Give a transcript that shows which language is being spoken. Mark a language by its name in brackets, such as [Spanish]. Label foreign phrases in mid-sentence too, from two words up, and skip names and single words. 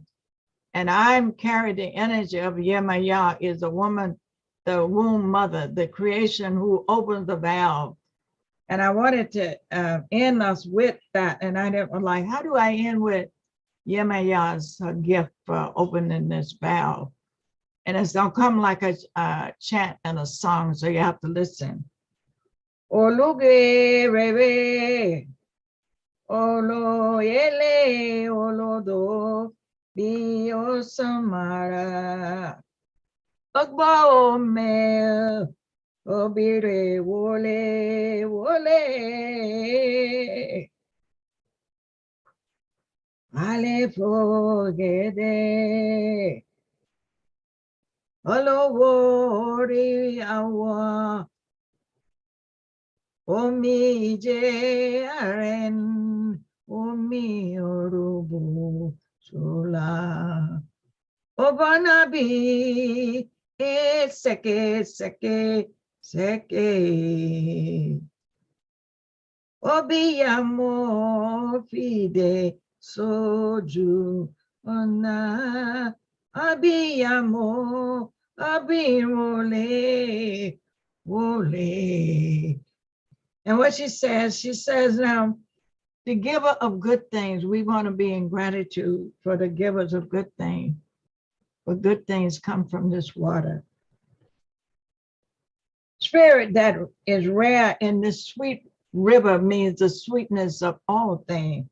[English] And I'm carrying the energy of Yael is a woman, the womb mother, the creation who opens the valve. And I wanted to end us with that. And I didn't like, how do I end with Yael's gift for opening this valve? And it's gonna come like a chant and a song, so you have to listen. [Yoruba] Oluge rebe, olo yele, olo do, bi osamara, ogba ome, obire wole, wole, ale fogede, olo wori awa, Omi je aren, omi orubu sula. Obanabi, seke, seke, seke. Obiyamo fide soju ona. Abiyamo, abirole, wole. [English] And what she says now, the giver of good things, we want to be in gratitude for the givers of good things. For good things come from this water. Spirit that is rare in this sweet river means the sweetness of all things.